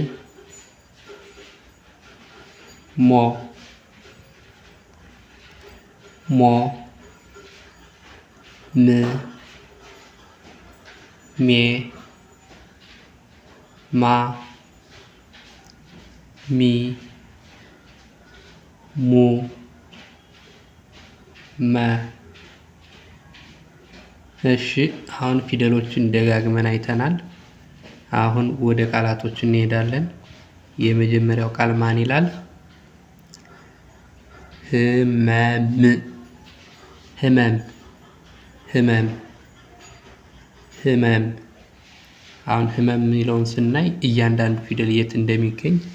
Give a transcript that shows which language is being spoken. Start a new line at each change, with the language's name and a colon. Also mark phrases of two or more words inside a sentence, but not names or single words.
Amharic: ሞ ሞ ም ሜ ማ ሚ ሙ መ። እሺ አሁን ፊደሎችን ደጋግመን አይተናል። አሁን ወደ ቃላቶች እንሄዳለን። የመጀመሪያው ቃል ማን ይላል? ህመም ህመም ህመም ህመም። አሁን ህመም የሚለውን ስናይ እያንዳንዱ ፊደል የት እንደሚገኝ